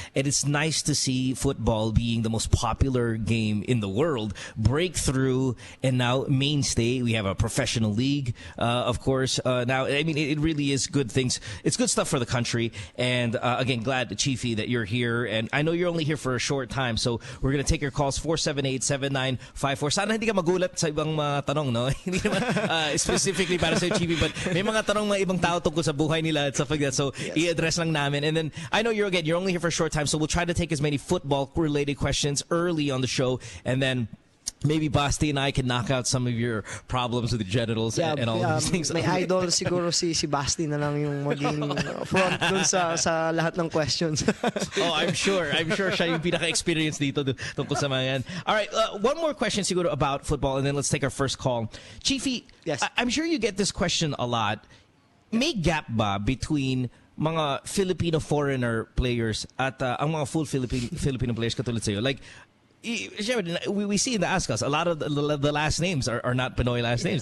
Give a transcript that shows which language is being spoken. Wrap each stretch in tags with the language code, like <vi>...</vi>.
<en>And it's nice to see football being the most popular game in the world break through, and now mainstay. We have a professional league, of course. Now, I mean, it really is good things. It's good stuff for the country. And again, glad, Chieffy, that you're here. And I know you're only here for a short time, so we're going to take your calls, 478-7954.</en> <tl>Sana hindi ka magulat sa ibang mga tanong, no? Hindi naman specifically para sa Chieffy,</tl> <en>but</en> <tl>may mga tanong mga ibang tao tungkol sa buhay nila at</tl> <en>stuff like that.</en> <tl>So i-address lang namin.</tl> <en>And then I know you're only here for a short time, so we'll try to take as many football-related questions early on the show, and then maybe Basti and I can knock out some of your problems with the genitals and all of these things.</en> <tl>May idol siguro si Basti na lang yung maging front dun sa lahat ng questions.</tl> <en>Oh, I'm sure</en> <tl>siya yung pinaka-experience dito tungkol sa mga yan.</tl> <en>All right, one more question</en> <tl>siguro</tl> <en>about football, and then let's take our first call. Chieffy, yes. I'm sure you get this question a lot.</en> <tl>May gap ba between mga Filipino foreigner players at ang mga full Filipino players katulad sa'yo?</tl> <en>Like, we see in the Azkals a lot of the last names are not Pinoy last names.</en>